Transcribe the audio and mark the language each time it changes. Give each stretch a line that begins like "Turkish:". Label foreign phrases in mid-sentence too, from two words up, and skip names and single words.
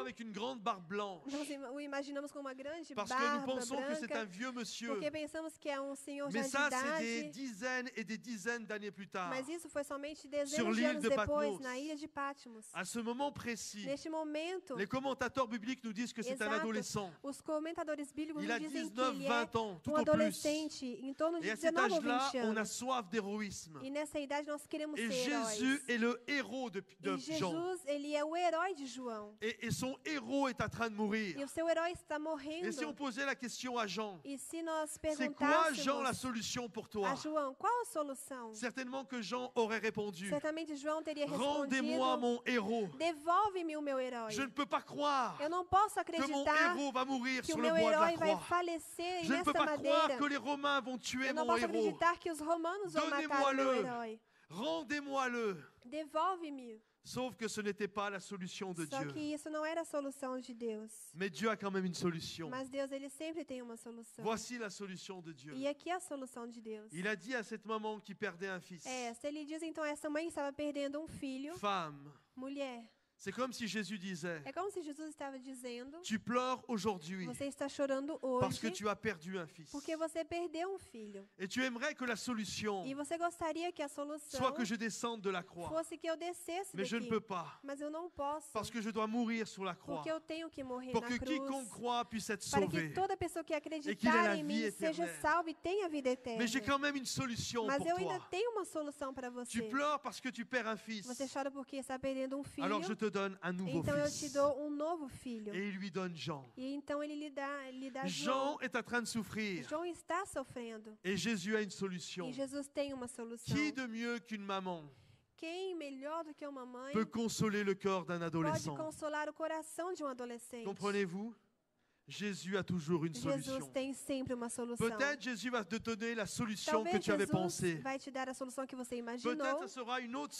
French: avec une grande barbe blanche.
Portuguese: nós o imaginamos com uma grande
French: Parce que nous
Portuguese: barba
French: pensons que c'est un
Portuguese: branca,
French: vieux monsieur.
Portuguese: porque pensamos que é senhor já
French: Mais
Portuguese: de
French: ça, c'est des
Portuguese: idade.
French: dizaines et des dizaines d'années plus tard.
Portuguese: Mas isso foi somente
French: Sur
Portuguese: dezenas de
French: l'île
Portuguese: anos
French: de
Portuguese: depois,
French: Patmos.
Portuguese: na ilha de Patmos.
French: À ce moment précis,
Portuguese: Neste momento,
French: les commentateurs bibliques nous disent que c'est un
Portuguese: Exato.
French: adolescent.
Portuguese: os comentadores bíblicos
French: Il a
Portuguese: nos dizem que
French: 19,
Portuguese: ele é
French: 20 ans, tout
Portuguese: um
French: au plus.
Portuguese: adolescente, em torno de
French: Et à cet
Portuguese: 19 ou 20
French: âge-là, on a
Portuguese: anos.
French: soif d'héroïsme.
Portuguese: E nessa idade nós queremos
French: Et
Portuguese: ser
French: Jésus
Portuguese: heróis.
French: est le héros de
Portuguese: E
French: Jean.
Portuguese: Jesus, ele é o herói de João.
French: Et son héros est en train de
Portuguese: E
French: mourir.
Portuguese: o seu herói está
French: Et si on
Portuguese: morrendo.
French: posait la question à Jean,
Portuguese: E se nós
French: c'est quoi, Jean, la
Portuguese: perguntássemos
French: solution pour toi?
Portuguese: a João, qual a solução?
French: Certainement que Jean aurait répondu,
Portuguese: Certamente João teria
French: rendez-moi
Portuguese: respondido,
French: mon héros.
Portuguese: devolve-me o meu herói.
French: Je ne peux pas croire
Portuguese: Eu não posso
French: que mon
Portuguese: acreditar
French: héros va mourir
Portuguese: que o
French: sur le
Portuguese: meu
French: bois de la
Portuguese: herói vai
French: croix.
Portuguese: falecer
French: Je ne peux
Portuguese: nessa
French: pas croire
Portuguese: madeira.
French: que les Romains vont tuer
Portuguese: Eu não
French: mon
Portuguese: posso
French: héros.
Portuguese: acreditar que os romanos vão matar o meu
French: Donnez-moi-le.
Portuguese: herói.
French: Rendez-moi-le.
Portuguese: Devolve-me.
French: Sauf que ce n'était pas la solution de
Portuguese: Só
French: Dieu.
Portuguese: que isso não era a solução de Deus.
French: Mais Dieu a quand même une solution.
Portuguese: Mas Deus, ele sempre tem uma solução.
French: Voici la solution de Dieu.
Portuguese: E aqui é a solução de Deus.
French: Il a dit à cette maman qui perdait un fils,
Portuguese: É essa. Ele diz então a essa mãe que estava perdendo um filho,
French: femme,
Portuguese: mulher,
French: C'est comme si Jésus disait,
Portuguese: É como se Jesus estava dizendo:
French: tu pleures aujourd'hui
Portuguese: você está chorando
French: parce que
Portuguese: hoje
French: tu as perdu un fils.
Portuguese: porque você perdeu um filho.
French: Et tu aimerais que la solution
Portuguese: E você gostaria que a solução
French: soit que je descende de la croix.
Portuguese: fosse que eu descesse
French: Mais je ne
Portuguese: daqui.
French: peux pas,
Portuguese: Mas eu não posso,
French: parce que je dois mourir sur la croix.
Portuguese: porque eu tenho que morrer
French: Pour
Portuguese: na
French: que
Portuguese: cruz,
French: quiconque croit puisse être
Portuguese: para que
French: sauvé.
Portuguese: toda pessoa que
French: qu'il ait
Portuguese: acreditar
French: la
Portuguese: em
French: vie
Portuguese: mim seja
French: éternelle.
Portuguese: salva e tenha vida eterna.
French: Mais j'ai quand même une solution
Portuguese: Mas
French: pour
Portuguese: eu ainda
French: toi.
Portuguese: tenho uma solução para
French: Tu
Portuguese: você.
French: pleures parce que tu perds un fils.
Portuguese: Você chora porque está perdendo um filho.
French: Alors je te donne un nouveau
Portuguese: Então eu te
French: fils.
Portuguese: dou um novo filho.
French: Et il lui donne Jean.
Portuguese: E então ele lhe dá
French: Jean est en train de souffrir.
Portuguese: João está sofrendo.
French: Et Jésus a une solution.
Portuguese: E Jesus tem uma solução.
French: Qui de mieux qu'une maman
Portuguese: Quem melhor do que uma mãe
French: peut consoler le cœur d'un
Portuguese: pode
French: adolescent?
Portuguese: consolar o coração de um adolescente?
French: Comprenez-vous? Jésus a toujours une
Portuguese: Jesus
French: solution.
Portuguese: tem sempre uma solução.
French: Peut-être Jésus va te donner la solution que
Portuguese: Talvez
French: tu avais
Portuguese: Jesus
French: pensée.
Portuguese: vai te dar a solução que você imaginou,
French: Peut-être ce sera une autre